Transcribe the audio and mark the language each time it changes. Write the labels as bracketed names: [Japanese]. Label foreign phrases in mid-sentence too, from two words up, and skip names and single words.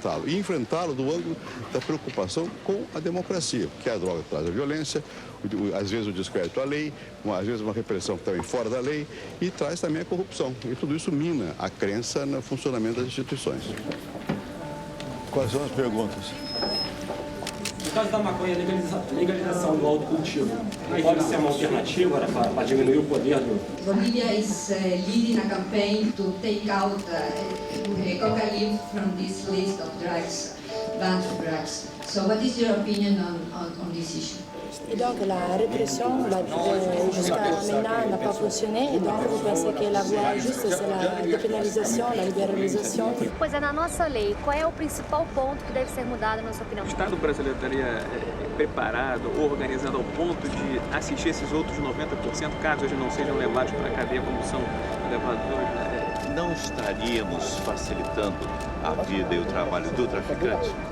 [Portuguese] E enfrentá-lo do ângulo da preocupação com a democracia, porque a droga traz a violência, às vezes o descrédito à lei, às vezes uma repressão também fora da lei, e traz também a corrupção. E tudo isso mina a crença no funcionamento das instituições. Quais são as perguntas? No caso da maconha, legalização do autocultivo, pode ser uma alternativa para diminuir o poder do... [English] Bolivia is leading a campaign to take out cocaine from this list of drugs, banned drugs. So what is your opinion on this issue? [French] Et donc la répression jusqu'à maintenant n'a pas fonctionné, et donc vous pensez que la voie juste c'est la dépénalisation, la liberalização? [Portuguese] Pois é, na nossa lei, qual é o principal ponto que deve ser mudado, na sua opinião? O Estado brasileiro estaria preparado, organizado ao ponto de assistir esses outros 90%, caso eles não sejam levados para a cadeia como são levados hoje? Não estaríamos facilitando a vida e o trabalho do traficante?